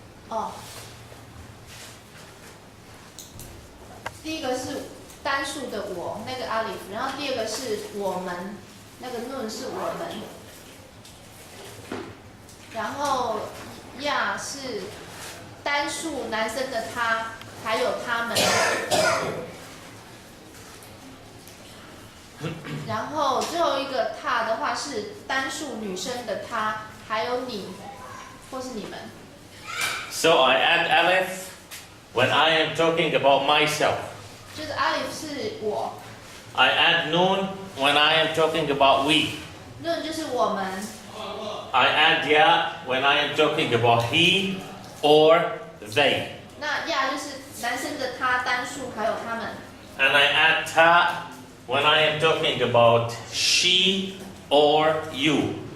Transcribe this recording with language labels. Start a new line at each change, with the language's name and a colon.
Chinese: 哦，第一个是单数的我，那个 alif， 然后第二个是我们，那个 nun 是我们，然后呀是单数男生的他，还有他们，然后最后一个他的话是单数女生的她，还有你，或是你们。
English: So I add Aleph when I am talking about myself.
Chinese: 就是 alif 是我
English: I add Noon when I am talking about we.
Chinese: ，nun 就是我们，
English: I add Ya when I am talking about he or they.
Chinese: 那呀就是男生的他单数，还有他们。
English: And I add Ta when I am talking about she or you.